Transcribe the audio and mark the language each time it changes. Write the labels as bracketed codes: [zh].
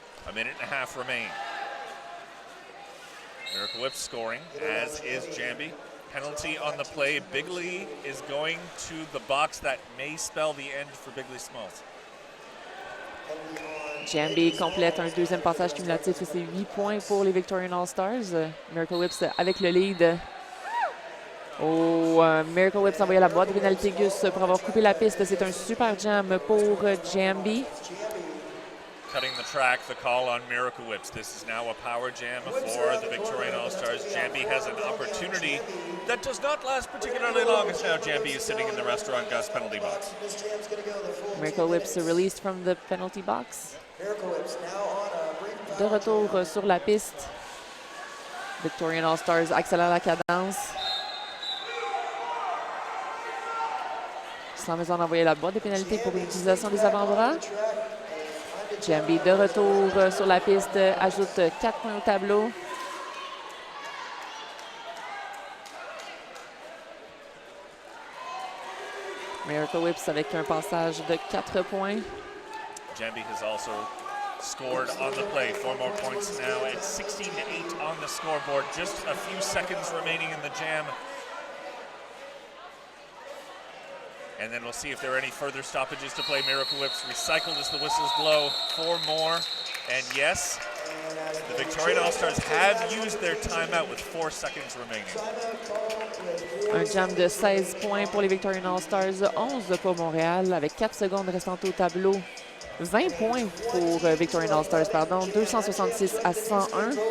[en] A minute and a half remain. Miracle Whips scoring, as is Jambi. Penalty on the play. Bigley is going to the box. That may spell the end for Bigley Smalls. [fr] Jambi complète un deuxième passage cumulatif et c'est 8 points pour les Victorian All-Stars. Miracle Whips avec le lead. Miracle Whips envoyé à la boîte de pénalité Gus pour avoir coupé la piste. C'est un super jam pour Jambi. [en] Cutting the track, the call on Miracle Whips. This is now a power jam for the Victorian All-Stars. Jambi has an opportunity that does not last particularly long as now Jambi is sitting in the restaurant Gus penalty box. Miracle Whips released from the penalty box. [fr] De retour sur la piste. Victorian All-Stars accélère la cadence. Sans besoin d'envoyer la boîte de pénalité pour l'utilisation des avant-bras. Jambi de retour sur la piste, ajoute 4 points au tableau. Miracle Whips avec un passage de 4 points. [en] Jambi has also scored on the play. 4 more points now. It's 16-8 on the scoreboard. Just a few seconds remaining in the jam. And then we'll see if there are any further stoppages to play. Miracle Whips recycled as the whistles blow. 4 more. And yes, the Victorian All-Stars have used their timeout with 4 seconds remaining. [fr] Un jam de 16 points pour les Victorian All-Stars, 11 pour Montréal avec 4 secondes restantes au tableau. 20 points pour Victorian All-Stars, pardon, 266 à 101.